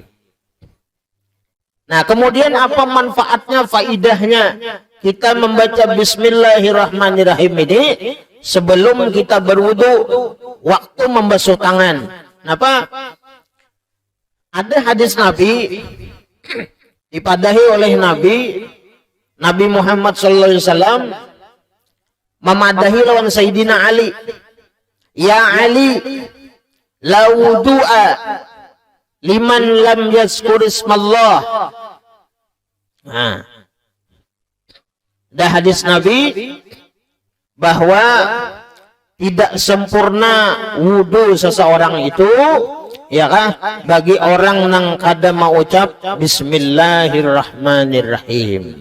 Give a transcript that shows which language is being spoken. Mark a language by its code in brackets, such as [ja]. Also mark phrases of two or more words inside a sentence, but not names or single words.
[bjn] Nah, kemudian apa manfaatnya, faidahnya kita membaca Bismillahirrahmanirrahim ini sebelum kita berwudu, waktu membasuh tangan. Kenapa? Ada hadis Nabi dipadahi oleh Nabi Muhammad SAW memadahi lawan Sayyidina Ali. [ar] Ya Ali, la wudu'a liman lam yazkur ismallah. [bjn] Nah, ada hadis Nabi bahwa tidak sempurna wudu seseorang itu ya kan bagi orang yang kada mau ucap Bismillahirrahmanirrahim.